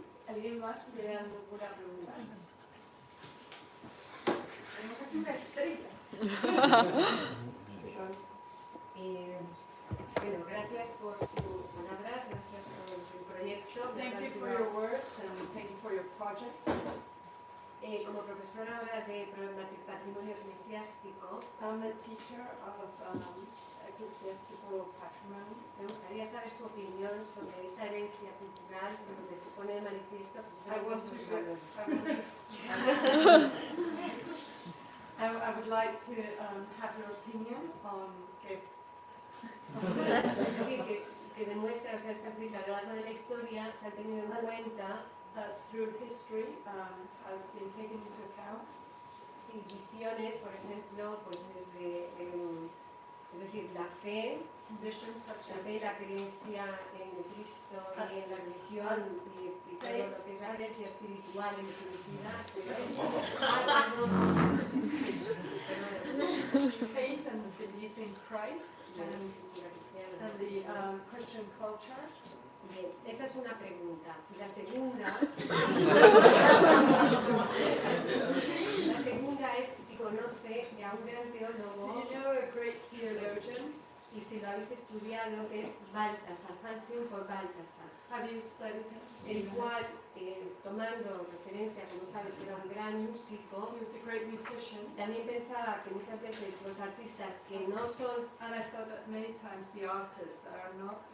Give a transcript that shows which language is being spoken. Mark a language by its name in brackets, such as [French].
[Spanish] ¿Alguien más tiene alguna pregunta? Tenemos aquí una estrella. Bueno, gracias por sus palabras, gracias por el proyecto. [English] Thank you for your words and thank you for your project. [Spanish] Como profesora ahora de patrimonio eclesiástico, [English] I'm a teacher of ecclesiastical patrimony. [Spanish] me gustaría saber su opinión sobre esa herencia cultural donde se pone de manifiesto [English] I want [Spanish] precisamente esos valores. [English] I would like to have your opinion on [Spanish] Es decir, que demuestra, o sea, es decir, que a lo largo de la historia se han tenido en cuenta [English] through history has been taken into account. [Spanish] sí, visiones, por ejemplo, pues desde, es decir, la fe, [English] Visions such [Spanish] la fe, la creencia en Cristo y en la religión y todo lo que es la creencia espiritual en felicidad. [English] faith and the belief in Christ and the Christian culture. [Spanish] Bien, esa es una pregunta. Y la segunda es si conoce a un gran [English] Do [Spanish] teólogo [English] you know a great theologian? [Spanish] y si lo habéis estudiado, que es Baltasar, Hans Rookmaaker, [English] Have you studied him? [Spanish] el cual, tomando referencia, como sabes, era un gran músico. [English] He was a great musician, [Spanish] También pensaba que muchas veces los artistas que no son, [English] and I thought that many times the artists that are not,